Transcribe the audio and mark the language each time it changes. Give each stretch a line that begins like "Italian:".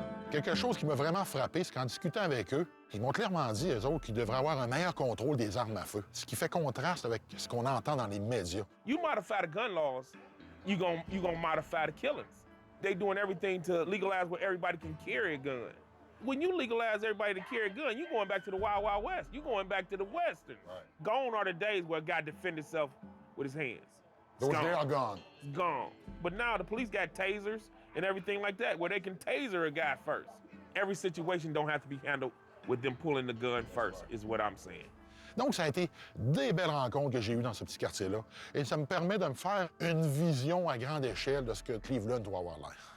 French: Quelque chose qui m'a vraiment frappé, c'est qu'en discutant avec eux, ils m'ont clairement dit, eux autres, qu'ils devraient avoir un meilleur contrôle des armes à feu, ce qui fait contraste avec ce qu'on entend dans les médias.
English: You modify the gun laws, you gonna modify the killings. They doing everything to legalize where everybody can carry a gun. When you legalize everybody to carry a gun, you're going back to the Wild Wild West. You're going back to the Western. Right. Gone are the days where a guy defended himself with his hands. Those days are gone. It's gone. But now the police got tasers and everything like that, where they can taser a guy first. Every situation don't have to be handled with them pulling the gun first, is what I'm saying.
French: Donc, ça a été des belles rencontres que j'ai eues dans ce petit quartier-là. Et ça me permet de me faire une vision à grande échelle de ce que Cleveland doit avoir l'air.